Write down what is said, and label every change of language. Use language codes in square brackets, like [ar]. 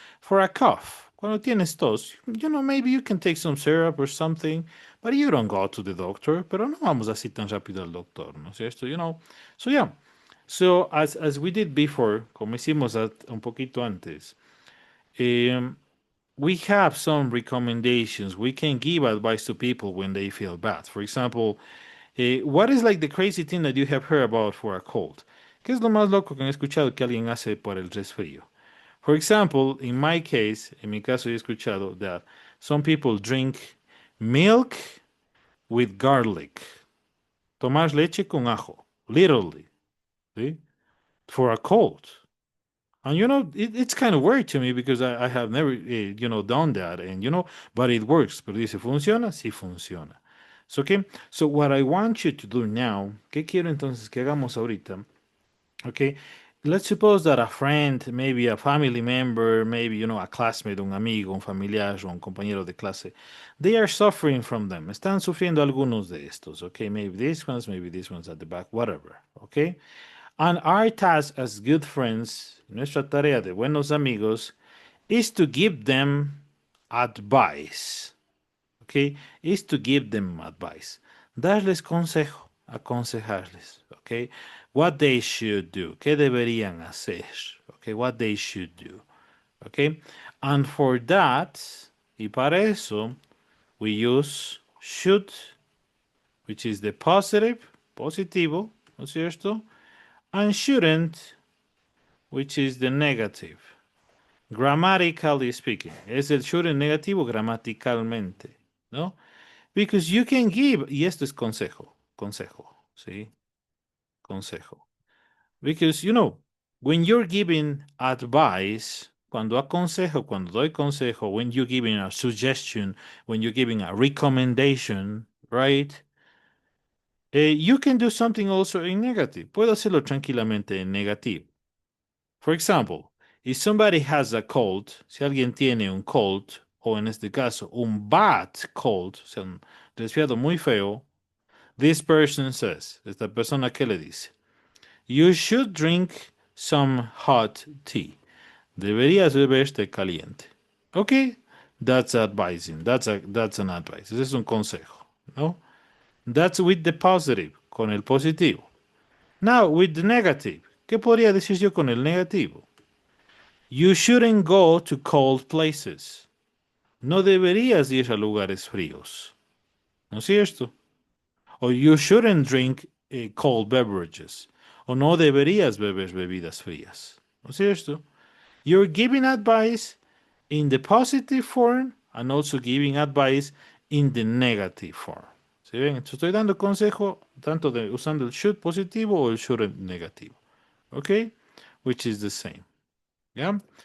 [en] For a cough, [es] cuando tienes tos, [en] maybe you can take some syrup or something, but you don't go to the doctor. [es] Pero no vamos así tan rápido al doctor, ¿no es cierto? [en] So yeah. So as we did before, [es] como hicimos un poquito antes, [en] we have some recommendations. We can give advice to people when they feel bad. For example, what is like the crazy thing that you have heard about for a cold? [es] ¿Qué es lo más loco que han escuchado que alguien hace por el resfrío? [en] For example, in my case, [es] en mi caso he escuchado [en] that some people drink milk with garlic. [es] Tomar leche con ajo, literally, ¿sí? [en] For a cold. And it's kind of weird to me because I have never, done that. And, but it works. [es] Pero dice, ¿funciona? Sí funciona. [en] So, okay? So what I want you to do now, [es] ¿qué quiero entonces que hagamos ahorita? [en] Okay? Let's suppose that a friend, maybe a family member, maybe, a classmate, [es] un amigo, un familiar o un compañero de clase, [en] they are suffering from them. [es] Están sufriendo algunos de estos, okay? [en] Maybe these ones at the back, whatever, okay? And our task as good friends, [es] nuestra tarea de buenos amigos, [en] is to give them advice. Okay? Is to give them advice. [es] Darles consejo, aconsejarles. [en] Okay? What they should do. [es] ¿Qué deberían hacer? [en] Okay? What they should do. Okay? And for that, [es] y para eso, [en] we use should, which is the positivo, [es] ¿no es cierto? [en] And shouldn't, which is the negative. Grammatically speaking, [es] es el shouldn't negativo gramaticalmente, ¿no? [en] Because you can give, [es] y esto es consejo, ¿sí? Consejo. [en] Because, when you're giving advice, [es] cuando doy consejo, [en] when you're giving a suggestion, when you're giving a recommendation, right? You can do something also in negative. [es] Puedo hacerlo tranquilamente en negativo. [en] For example, if somebody has a cold, [es] si alguien tiene un cold, o en este caso, un bad cold, o sea, un resfriado muy feo, [en] this person says, [es] esta persona que le dice, [en] you should drink some hot tea. [es] Deberías beber té caliente. [en] Okay, that's advising. That's an advice. [es] Ese es un consejo, ¿no? [en] That's with the positive, [es] con el positivo. Now, with the negative, ¿qué podría decir yo con el negativo? [en] You shouldn't go to cold places. [es] No deberías ir a lugares fríos. ¿No es cierto? [en] Or you shouldn't drink cold beverages. [es] O no deberías beber bebidas frías. ¿No es cierto? [en] You're giving advice in the positive form and also giving advice in the negative form. [es] ¿Sí ven? Entonces, estoy dando consejo tanto de usando el should positivo o el shouldn't negativo. ¿Ok? [en] Which is the same. [es] ¿Ya?